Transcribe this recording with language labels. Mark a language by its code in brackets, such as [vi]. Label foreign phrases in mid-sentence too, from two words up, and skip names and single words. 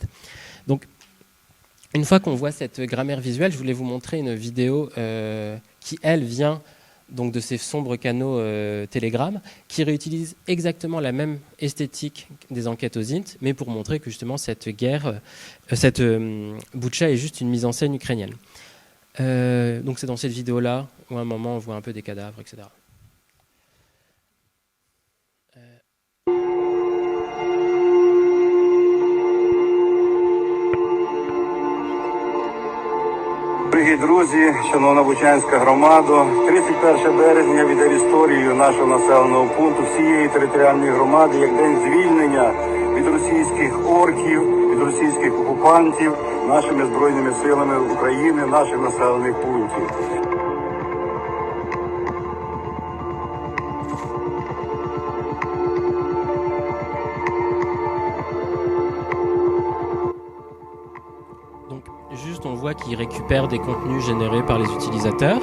[fr] Donc, une fois qu'on voit cette grammaire visuelle, je voulais vous montrer une vidéo qui, elle, vient donc de ces sombres canaux Telegram, qui réutilisent exactement la même esthétique des enquêtes aux INT, mais pour montrer que justement cette guerre, cette Boutcha est juste une mise en scène ukrainienne. Donc c'est dans cette vidéo-là où à un moment on voit un peu des cadavres, etc. [uk] Дорогі друзі, шановна Бучанська громада, 31 березня віде в історію нашого населеного пункту всієї територіальної громади як день звільнення від російських орків, від російських окупантів нашими Збройними силами України, наших населених пунктів. [fr] Juste, on voit qu'il récupère des contenus générés par les utilisateurs.